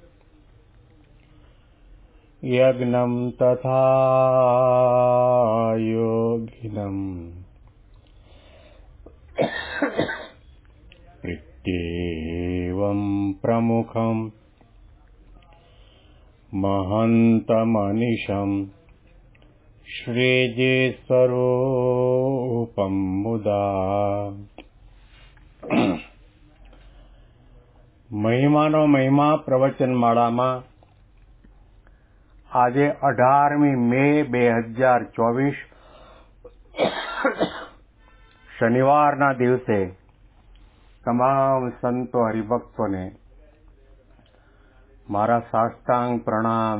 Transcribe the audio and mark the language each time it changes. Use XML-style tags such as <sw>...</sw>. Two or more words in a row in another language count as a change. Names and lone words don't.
<sa>यज्ञं तथा योगिनं इत्येवं प्रमुखं महन्तमनिशं श्रीजीस्वरूपं मुदा</sa> <gu>મહિમાનો મહિમા પ્રવચનમાળામાં આજે 18મી મે 2024 શનિવારના દિવસે તમામ સંતો હરિભક્તોને મારા સાષ્ટાંગ પ્રણામ.</gu>